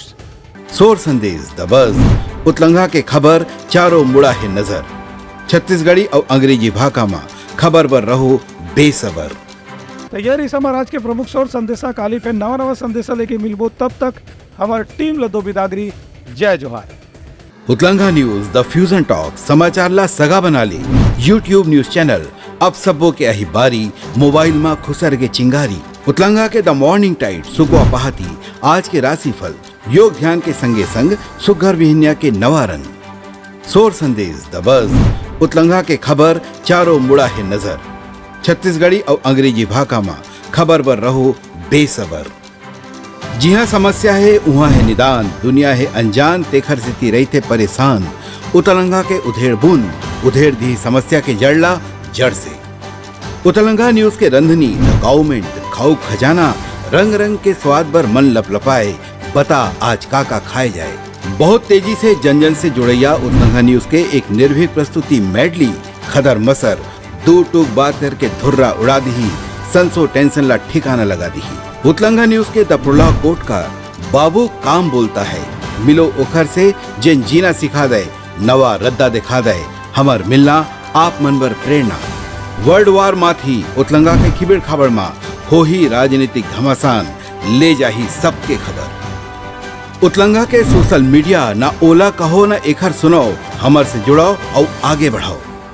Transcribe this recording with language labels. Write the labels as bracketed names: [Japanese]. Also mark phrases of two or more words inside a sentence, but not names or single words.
[Chhattisgarhi] सोर संदेश [English] the buzz [Chhattisgarhi] उतलंघा के खबर चारों मुड़ा है नजर। छत्तीसगढ़ी और अंग्रेजी भाषा में खबर पर रहो बेसबर। तो यार इस हमारे आज के प्रमुख सोर संदेशा काली पे नवा संदेशा लेके मिलबो, तब तक हमारी टीम लदो बिदागरी। जय जोहार। उतलंघा न्यूज [English] the fusion talk [Chhattisgarhi] समाचार ला सगा बना ली। [English] YouTube news channel [Chhattisgarhi] अब सबो के अही बारी मोबाइल में खुसर के चिंगारी। उतलंघा के [English] the morning tide [Chhattisgarhi] सुगवा पहाती आज के राशिफल योग ध्यान के संगे संग सुघर विहिन्या के नवारन। सोर संदेश [English] the buzz [Chhattisgarhi] उतलंघा के खबर चारों मुड़ा है नजर। छत्तीसगढ़ी और अंग्रेजी भाषा में खबर पर रहो बेसबर। जी हाँ समस्या है वहाँ है निदान, दुनिया है अनजान तेखर से रही थे परेशान। उतलंघा के उधेड़ बुन उधेड़ दी समस्या के जड़ला जड़ से। उतलंघा न्यूज के रंधनी [English] the government [Chhattisgarhi] खाऊ खजाना रंग रंग के स्वाद पर मन लपलपाए। बता आज का खाए जाए। बहुत तेजी से जन जन से जुड़ैया उतलंघा न्यूज के एक निर्भीक प्रस्तुति मेडली खदर मसर दो टूक बात करके धुर्रा उड़ा दी, संसो टेंशन ला ठिकाना लगा दी। उतलंघा न्यूज के दपुरला कोट का बाबू काम बोलता है, मिलो ओखर से जिन जीना सिखा दे, नवा रद्दा दिखा दे, हमर मिलना आप मनबर प्रेरणा। [English] world war [Chhattisgarhi] माथी उतलंघा के खिबिड़ खाबड़ मा हो ही राजनीतिक घमासान ले जाही सबके खबर। उतलंगा के [English] social media [Chhattisgarhi] ना ओला कहो ना एखर सुनो, हमर से जुड़ो और आगे बढ़ाओ।